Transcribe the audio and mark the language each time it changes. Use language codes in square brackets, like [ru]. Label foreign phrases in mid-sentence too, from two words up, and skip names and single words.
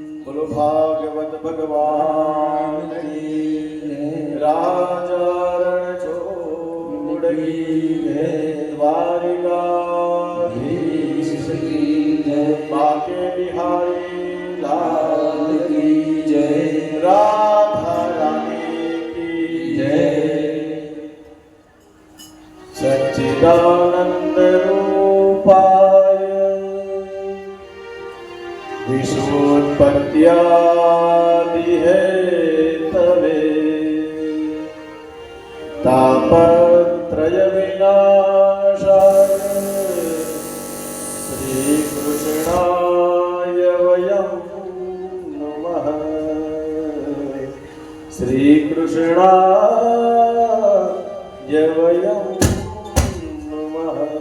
[hi] बोलो भागवत भगवान की राजा रण छोड़ की द्वारिकाधीश की जय बाके बिहारी लाल की जय राधा रानी की जय [sa] सच्चिदानंद रूपाय विश्वोत्पत्त्यादि हेतवे तापत्रय विनाशाय श्री कृष्णाय वयं नमः श्री कृष्णाय वयं नमः।